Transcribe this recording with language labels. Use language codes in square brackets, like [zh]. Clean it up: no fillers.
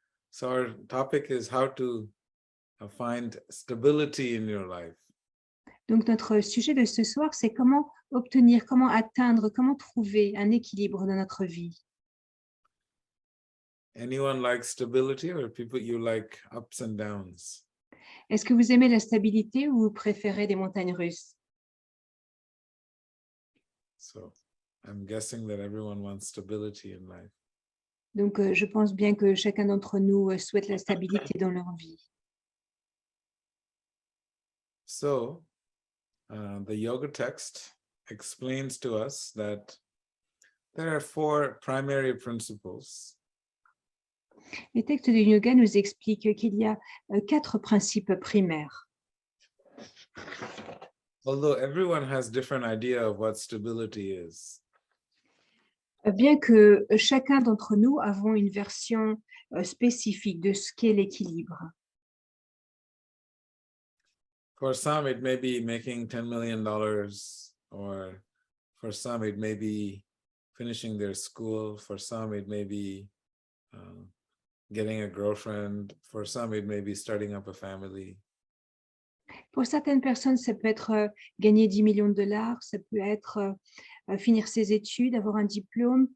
[en] So our topic is how to find stability in your life. [fr] Donc, notre sujet de ce soir, c'est comment obtenir, comment atteindre, comment trouver un équilibre dans notre vie. [en] Anyone like stability, or people you like ups and downs? [fr] Est-ce que vous aimez la stabilité ou vous préférez des montagnes russes? [en] So I'm guessing that everyone wants stability in life. [fr] Donc, je pense bien que chacun d'entre nous souhaite la stabilité dans leur vie. [en] So the yoga text explains to us that there are 4 primary principles. [fr] Les textes du yoga nous expliquent qu'il y a 4 principes primaires. [en] Although everyone has different idea of what stability is. [fr] Bien que chacun d'entre nous avons une version spécifique de ce qu'est l'équilibre. [en] For some, it may be making $10 million, or for some, it may be finishing their school. For some, it may be getting a girlfriend. For some, it may be starting up a family. [fr] Pour certaines personnes, ça peut être gagner 10 millions de dollars, ça peut être finir ses études, avoir un diplôme.